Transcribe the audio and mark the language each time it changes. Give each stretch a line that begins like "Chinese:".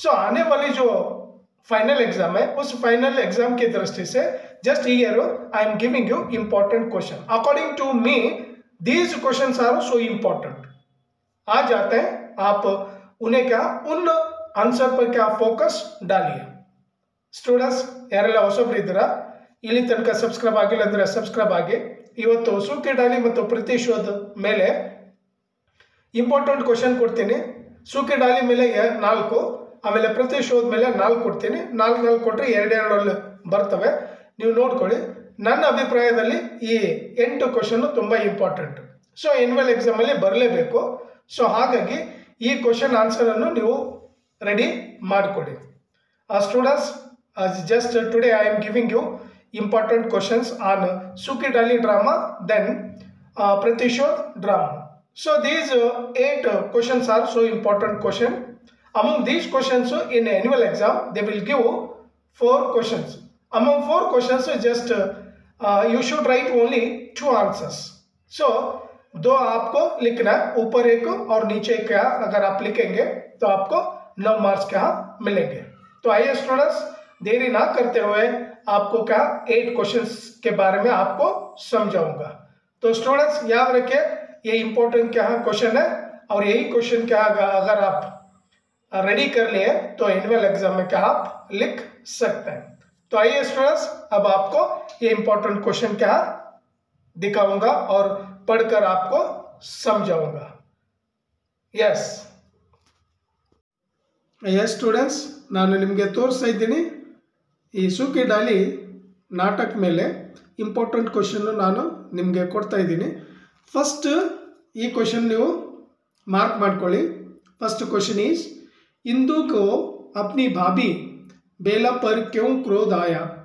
Hindi: आने वाली जो फाइनल एग्जाम है उस फाइनल एग्जाम की दृष्टि से
English: Just here I am giving you important question. According to me these questions are so important.
Hindi: आ जाते हैं, आप उन्हें क्या उन आंसर पर क्या फोकस डालिए।
Kannada: ಸ್ಟೂಡೆಂಟ್ಸ್, ಯಾರೆಲ್ಲ ಹೊಸಬರಿದ್ದೀರಾ, ಇಲ್ಲಿ ತನಕ ಸಬ್ಸ್ಕ್ರೈಬ್ ಆಗಿಲ್ಲ ಅಂದ್ರೆ ಸಬ್ಸ್ಕ್ರೈಬ್ ಆಗಿ। ಇವತ್ತು ಸೂಖಿ ಡಾಲಿ ಮತ್ತು ಪ್ರತಿಶೋಧ ಮೇಲೆ ಇಂಪಾರ್ಟೆಂಟ್ ಕ್ವೆಶ್ಚನ್ ಕೊಡ್ತೀನಿ। ಸೂಖಿ ಡಾಲಿ ಮೇಲೆ 4, ಆಮೇಲೆ ಪ್ರತಿಶೋಧ ಮೇಲೆ 4 ಕೊಡ್ತೀನಿ। 4 ಕೊಟ್ಟರೆ 2 ಬರ್ತವೆ, ನೀವು ನೋಡ್ಕೊಳ್ಳಿ। ನನ್ನ ಅಭಿಪ್ರಾಯದಲ್ಲಿ ಈ 8 ಕ್ವೆಶ್ಚನ್ ತುಂಬಾ ಇಂಪಾರ್ಟೆಂಟ್, ಎನ್ಯುವಲ್ ಎಕ್ಸಾಮ್ ಅಲ್ಲಿ ಬರಲೇಬೇಕು। ಹಾಗಾಗಿ ಈ ಕ್ವೆಶ್ಚನ್ ಆನ್ಸರ್ ಅನ್ನು ನೀವು ರೆಡಿ ಮಾಡಿಕೊಳ್ಳಿ।
English: Students, just today I am giving you important questions on Sukhi Dali drama, then Pratishod drama. These 8 questions are so important question. Among these questions in annual exam they will give 4 questions. Among 4 questions just you should write only 2 answers.
Hindi: 2 आपको लिखना है, ऊपर एक और नीचे क्या अगर आप लिखेंगे तो आपको 9 मार्क्स क्या मिलेंगे। तो आइए स्टूडेंट्स, देरी ना करते हुए आपको क्या 8 क्वेश्चंस के बारे में आपको समझाऊंगा। तो स्टूडेंट्स याद रखिए, ये इंपॉर्टेंट क्या क्वेश्चन है और यही क्वेश्चन क्या अगर आप रेडी कर लिए तो एनुअल एग्जाम में क्या आप लिख सकते हैं। तो आइए स्टूडेंट्स, अब आपको ये इंपॉर्टेंट क्वेश्चन क्या दिखाऊंगा और पढ़कर आपको समझाऊंगा।
English: yes students,
Kannada: ನಾನು ನಿಮಗೆ ತೋರಿಸ್ತಾ ಇದ್ದೀನಿ ಈ ಸೂಖಿ ಡಾಲಿ ನಾಟಕ ಮೇಲೆ ಇಂಪಾರ್ಟೆಂಟ್ ಕ್ವೆಶ್ಚನ್ ನಾನು ನಿಮಗೆ ಕೊಡ್ತಾ ಇದ್ದೀನಿ। ಫಸ್ಟ್ ಈ ಕ್ವೆಶ್ಚನ್ ನೀವು ಮಾರ್ಕ್ ಮಾಡ್ಕೊಳ್ಳಿ।
English: first question is
Hindi: इंदु को अपनी भाभी बेला पर क्यों क्रोध आया।